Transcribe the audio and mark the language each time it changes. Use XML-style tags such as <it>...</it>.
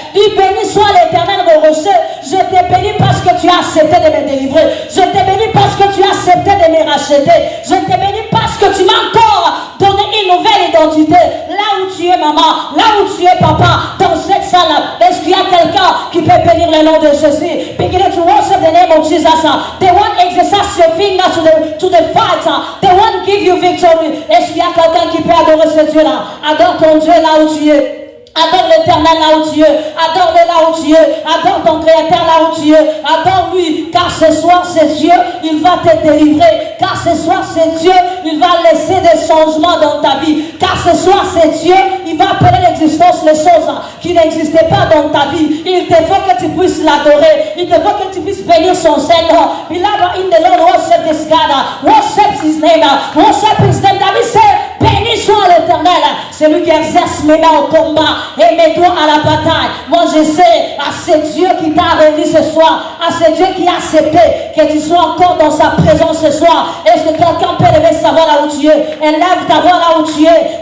<fr>Dis béni soit l'Éternel mon rocher. Je t'ai béni parce que tu as accepté de me délivrer. Je t'ai béni parce que tu as accepté de me racheter. Je t'ai béni parce que tu m'as encore donné une nouvelle identité. Là où tu es maman, là où tu es papa, dans cette salle, est-ce qu'il y a quelqu'un qui peut bénir le nom de Jésus?</fr> <en>Begin to worship the name of Jesus. The one exercise your finger to the fight. The one give you victory.</en> <fr>Est-ce qu'il y a quelqu'un qui peut adorer ce Dieu-là? Adore ton Dieu là où tu es. Adore l'Éternel là où tu es. Adore-le là où tu es. Adore ton Créateur là où tu es. Adore-lui. Car ce soir c'est Dieu. Il va te délivrer. Car ce soir c'est Dieu. Il va laisser des changements dans ta vie. Car ce soir c'est Dieu. Il va appeler l'existence les choses qui n'existaient pas dans ta vie. Il te faut que tu puisses l'adorer. Il te faut que tu puisses bénir son Seigneur.</fr> <en>Beloved in the Lord, worship this God. Worship his name. Worship his name. David said,</en> <fr>béni soit l'Éternel. C'est lui qui exerce mes mains au combat. Et mets-toi à la bataille. Moi je sais à ce Dieu qui t'a réuni ce soir, à ce Dieu qui a accepté que tu sois encore dans sa présence ce soir. Est-ce que quelqu'un peut lever savoir là où tu es? Élève ta voix là où tu es.</fr>